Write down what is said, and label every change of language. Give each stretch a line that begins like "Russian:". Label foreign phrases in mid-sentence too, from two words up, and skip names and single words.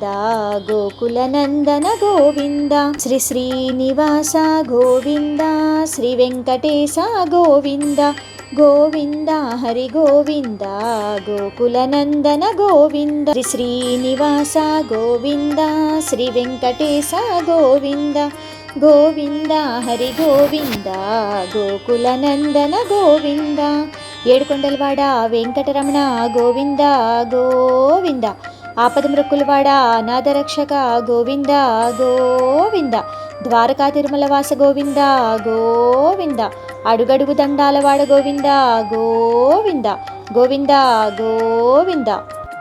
Kannada: ಗೋಕುಲನಂದನ ಗೋವಿಂದ, ಶ್ರೀ ಶ್ರೀನಿವಾಸ ಗೋವಿಂದ, ಶ್ರೀ ವೆಂಕಟೇಶ ಗೋವಿಂದ, ಗೋವಿಂದ ಹರಿ ಗೋವಿಂದ, ಗೋಕುಲನಂದನ ಗೋವಿಂದ, ಶ್ರೀ ಶ್ರೀನಿವಾಸ ಗೋವಿಂದ, ಶ್ರೀ ವೆಂಕಟೇಶ ಗೋವಿಂದ, ಗೋವಿಂದ ಹರಿ ಗೋವಿಂದ, ಗೋಕುಲನಂದನ ಗೋವಿಂದ.
Telugu: ఏడుకొండలవాడ వెంకటరమణ గోవింద గోవింద, ఆపద మృక్కులవాడ అనాథరక్షక గోవింద గోవింద, ద్వారకా తిరుమలవాస గోవింద గోవింద, అడుగడుగు దండాలవాడ గోవింద గోవింద, గోవింద గోవింద.